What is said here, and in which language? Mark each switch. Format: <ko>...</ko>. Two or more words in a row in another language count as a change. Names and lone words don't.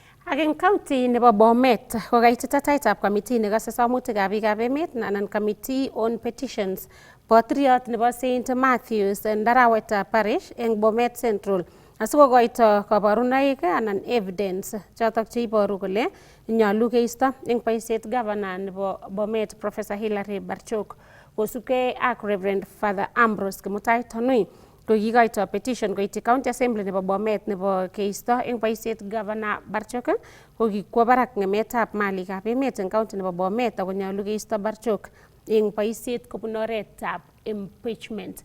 <kln>Ak eng county nebo Bomet ko kaititaitab committee nekase somutikab biikab emet anan committee on petitions botriot nebo St Matthews Ndarawetab Parish eng Bomet Central asikokoito kabarunoik anan evidence chotok cheiboru kole nyolu keisto eng boisiet governor nebo Bomet Professor Hilary Barchok kosubkei ak Reverend Father Ambrose Kimutai Tanui ko kikoito petition koityi County Assembly nebo Bomet nebo keisto eng boisiet Governor Barchok ko kikwo barak ng'emetab malikab emet eng county nebo Bomet ako nyolu keisto Barchok eng boisiet kobun oretab impeachment.</kln>